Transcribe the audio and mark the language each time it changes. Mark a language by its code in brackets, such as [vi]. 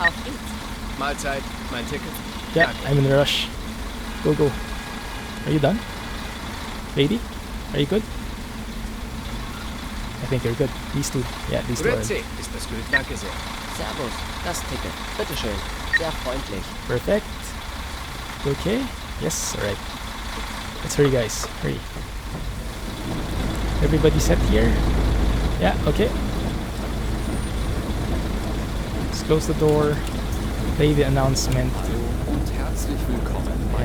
[de] Auf geht's. Mahlzeit, mein Ticket. [en] Yeah, I'm in a rush. Go. Are you done? Lady? Are you good? I think you're good. These two. Yeah, these two are. [de] Grüezi, ist das gut, danke sehr. Servus, das Ticket. Bitteschön. Sehr freundlich. [en] Perfect. Okay. Yes, alright. Let's hurry, guys. Hurry. Everybody set here? Yeah, okay. Let's close the door, play the announcement, [de] Hallo und herzlich willkommen bei